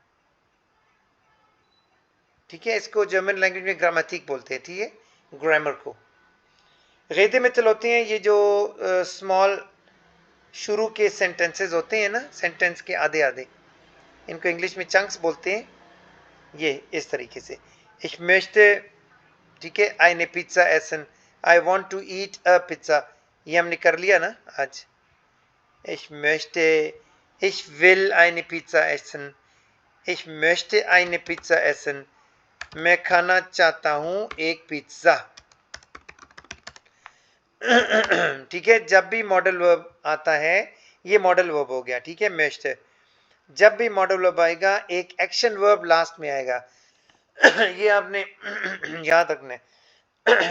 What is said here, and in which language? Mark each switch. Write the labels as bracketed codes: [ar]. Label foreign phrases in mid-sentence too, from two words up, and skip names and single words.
[ur] ٹھیک ہے، اس کو [en] German language [ur] میں گرامیٹک بولتے ہیں. ٹھیک ہے، گرامر کو۔ Redemittel ہوتے ہیں یہ جو سمال شروع کے سینٹینسز ہوتے ہیں نا، سینٹینس کے آدھے آدھے، ان کو انگلش میں چنکس بولتے ہیں. یہ اس طریقے سے [de] ich möchte, [ur] ٹھیک ہے, [de] eine Pizza essen, [en] I want to eat a pizza, [ur] یہ ہم نے کر لیا نا آج. [de] ich möchte, ich will eine Pizza essen, ich möchte eine Pizza essen, [ur] میں کھانا چاہتا ہوں ایک پیزا. ٹھیک ہے، جب بھی [en] modal verb [ur] آتا ہے، یہ [en] modal verb [ur] ہو گیا. ٹھیک ہے, möchte। جب بھی [en] modal verb [ur] آئے گا، ایک [en] action verb [ur] لاسٹ میں آئے گا. یہ آپ نے یاد رکھنا ہے.